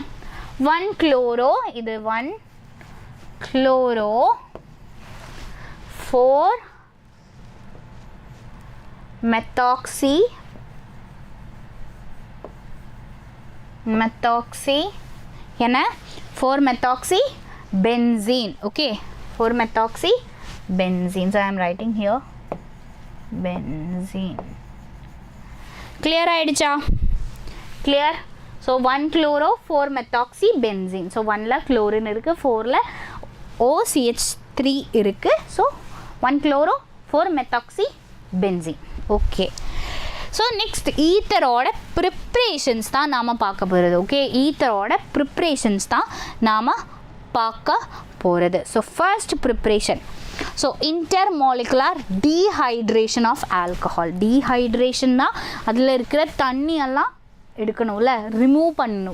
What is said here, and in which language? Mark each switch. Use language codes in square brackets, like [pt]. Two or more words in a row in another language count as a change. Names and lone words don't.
[en] 1 chloro, இது 1 chloro, 4 methoxy, methoxy என்ன? 4 மெத்தாக்சி benzene. Okay, 4 methoxy benzene. So I am writing here benzene. [ta] Clear ஆயிடுச்சா? [en] Clear. So 1 chloro 4 methoxy benzene. [ta] So 1 ல chlorine இருக்கு, 4 ல OCH3 இருக்கு. [en] So 1 chloro 4 methoxy benzene. Okay. So next [ta] ஈத்தரோட preparations தான் நாம பார்க்க போகிறது. ஓகே, ஈத்தரோட preparations தான் நாம பார்க்க போகிறது. [en] so first preparation. so intermolecular dehydration of alcohol. [ta] டீஹைட்ரேஷன்னா அதில் இருக்கிற தண்ணியெல்லாம் எடுக்கணும்ல, ரிமூவ் பண்ணணும்.